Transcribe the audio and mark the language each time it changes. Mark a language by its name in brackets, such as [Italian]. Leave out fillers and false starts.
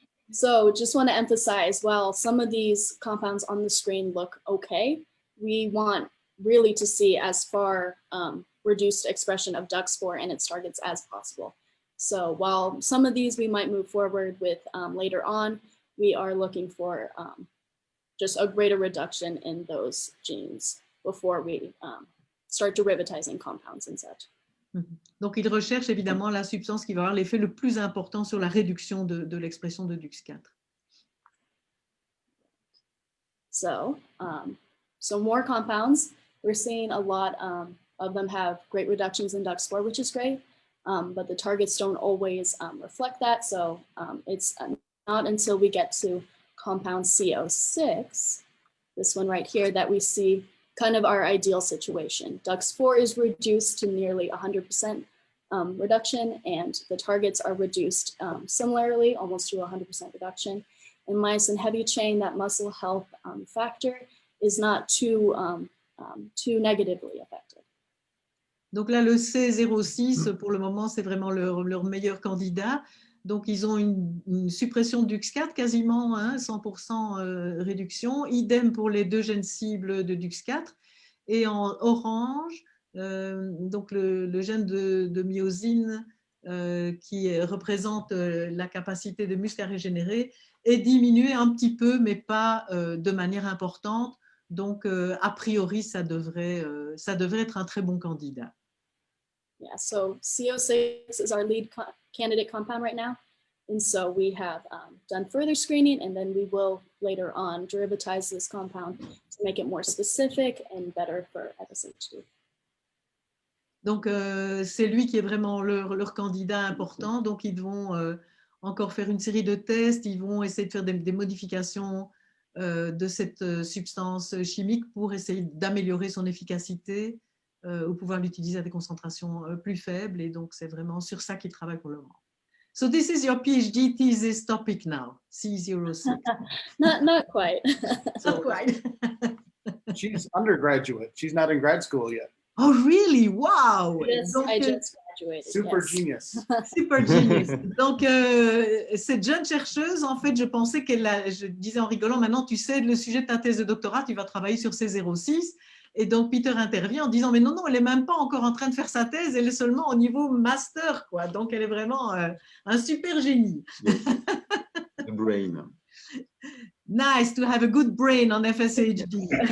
[English] So just want to emphasize, while some of these compounds on the screen look okay, we want really to see as far reduced expression of DUX4 and its targets as possible. So while some of these we might move forward with later on, we are looking for just a greater reduction in those genes before we start derivatizing compounds and such. [French] Donc, il recherche évidemment la substance qui va avoir l'effet le plus important sur la réduction de l'expression de DUX4. [English] So, some more compounds. We're seeing a lot of them have great reductions in DUX4, which is great, but the targets don't always reflect that. So it's not until we get to compound CO6, this one right here, that we see kind of our ideal situation. DUX4 is reduced to nearly 100% reduction, and the targets are reduced similarly, almost to 100% reduction. In myosin heavy chain, that muscle health factor is not too negatively affected. [French] Donc là, le C06, pour le moment, c'est vraiment leur meilleur candidat. Donc, ils ont une suppression de DUX4 quasiment, 100% réduction. Idem pour les deux gènes cibles de DUX4. Et en orange, donc le gène de myosine qui représente la capacité de muscle à régénérer est diminué un petit peu, mais pas de manière importante. Donc, a priori, ça devrait être un très bon candidat. [English] Yeah, so CO6 is our lead candidate compound right now. And so we have done further screening, and then we will later on derivatize this compound to make it more specific and better for FSHD. [French] Donc, c'est lui qui est vraiment leur candidat important. Donc, ils vont encore faire une série de tests. Ils vont essayer de faire des modifications de cette substance chimique pour essayer d'améliorer son efficacité ou pouvoir l'utiliser à des concentrations plus faibles. Et donc, c'est vraiment sur ça qu'ils travaillent pour le moment. [English] So this is your PhD thesis topic now, C06. Not quite. Not quite. She's undergraduate. She's not in grad school yet. Oh, really? Wow! I just graduated. Super yes. genius. Super genius. [French] Donc, cette jeune chercheuse, en fait, je pensais je disais en rigolant, maintenant, tu sais, le sujet de ta thèse de doctorat, tu vas travailler sur C06. Et donc, Peter intervient en disant, mais non, elle n'est même pas encore en train de faire sa thèse, elle est seulement au niveau master, quoi. Donc, elle est vraiment un super génie. [English] The brain. Nice to have a good brain on FSHD.